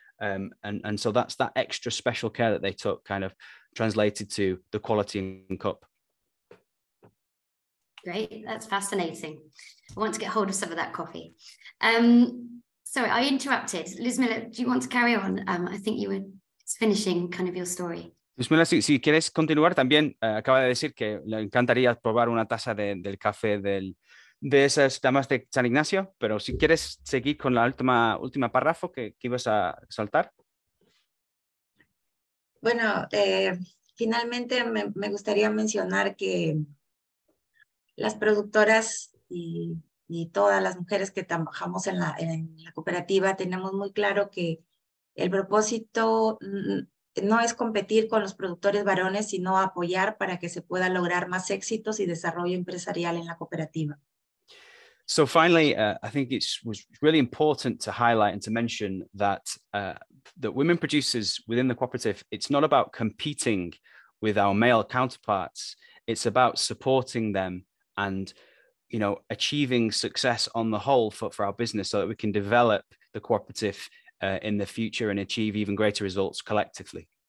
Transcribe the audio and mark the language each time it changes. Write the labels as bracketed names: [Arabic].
[English] And so that's that extra special care that they took kind of translated to the quality in cup. Great, that's fascinating. I want to get hold of some of that coffee. Sorry, I interrupted. Luzmila, do you want to carry on? I think you were finishing kind of your story. [Spanish] Luzmila, si quieres continuar, también acaba de decir que le encantaría probar una taza del café de esas Damas de San Ignacio, pero si quieres seguir con la última párrafo que ibas a saltar. Bueno, finalmente me gustaría mencionar que las productoras y todas las mujeres que trabajamos en la cooperativa tenemos muy claro que el propósito no es competir con los productores varones, sino apoyar para que se pueda lograr más éxitos y desarrollo empresarial en la cooperativa. [English] So finally, I think it was really important to highlight and to mention that women producers within the cooperative, it's not about competing with our male counterparts. It's about supporting them and you know, achieving success on the whole for our business, so that we can develop the cooperative in the future and achieve even greater results collectively.